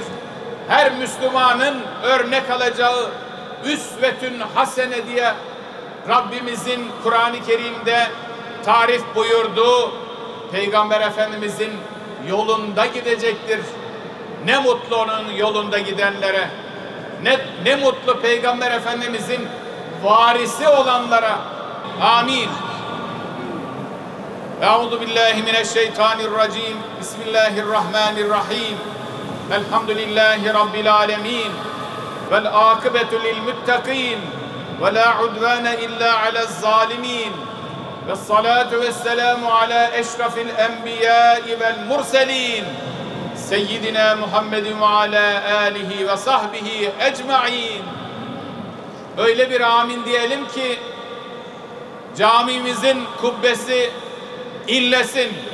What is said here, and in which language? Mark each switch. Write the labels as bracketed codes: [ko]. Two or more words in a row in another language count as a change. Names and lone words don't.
[tr] Her Müslümanın örnek alacağı [ar] أسوة حسنة [tr] diye Rabbimizin Kur'an-ı Kerim'de tarif buyurduğu Peygamber Efendimizin yolunda gidecektir. Ne mutlu onun yolunda gidenlere, ne mutlu Peygamber Efendimizin varisi olanlara. [ar] Amin. أعوذ بالله من الشيطان الرجيم. بسم الله الرحمن الرحيم. الحمد لله رب العالمين. والعاقبة للمتقين. ولا عدوان إلا على الظالمين. والصلاة والسلام على أشرف الأنبياء والمرسلين. سيدنا محمد وعلى آله وصحبه أجمعين. [tr] Öyle bir amin diyelim ki camimizin kubbesi inlesin.